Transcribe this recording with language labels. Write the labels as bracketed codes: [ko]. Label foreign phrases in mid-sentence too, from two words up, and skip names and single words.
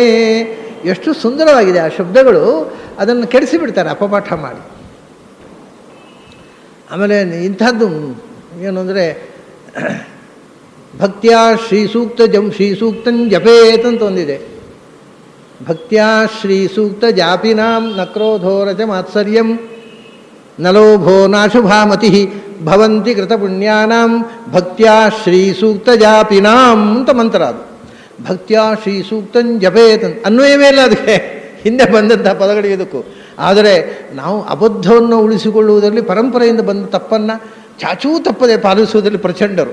[kn] ಎಷ್ಟು ಸುಂದರವಾಗಿದೆ ಆ ಶಬ್ದಗಳು. ಅದನ್ನು ಕೆಡಿಸಿಬಿಡ್ತಾರೆ ಅಪಪಾಠ ಮಾಡಿ. ಆಮೇಲೆ ಇಂಥದ್ದು ಏನು ಅಂದರೆ [sa] ಭಕ್ತ್ಯಾ ಶ್ರೀಸೂಕ್ತಂ ಜಪೇತ್ [kn] ಅಂತ ಒಂದಿದೆ. [sa] ಭಕ್ತ್ಯಾ ಶ್ರೀಸೂಕ್ತ ಜಾಪಿನಾಂ ನ ಕ್ರೋಧೋ ರಜ ಮಾತ್ಸರ್ಯಂ ನ ಲೋಭೋ ನಾಶುಭಾಮತಿ ಭವಂತಿ ಕೃತಪುಣ್ಯಾನಾಂ ಭಕ್ತ್ಯಾ ಶ್ರೀಸೂಕ್ತ ಜಾಪಿನಾಂ [kn] ಅಂತ ಮಂತ್ರ. ಅದು [sa] ಭಕ್ತ್ಯಾ ಶ್ರೀಸೂಕ್ತಂ ಜಪೇತ್ [kn] ಅನ್ವಯವೇ ಇಲ್ಲ ಅದಕ್ಕೆ, ಹಿಂದೆ ಬಂದಂಥ ಪದಗಳಿಗೆ ಇದಕ್ಕೂ. ಆದರೆ ನಾವು ಅಬದ್ಧವನ್ನು ಉಳಿಸಿಕೊಳ್ಳುವುದರಲ್ಲಿ ಪರಂಪರೆಯಿಂದ ಬಂದ ತಪ್ಪನ್ನು ಚಾಚೂ ತಪ್ಪದೆ ಪಾಲಿಸುವುದರಲ್ಲಿ ಪ್ರಚಂಡರು.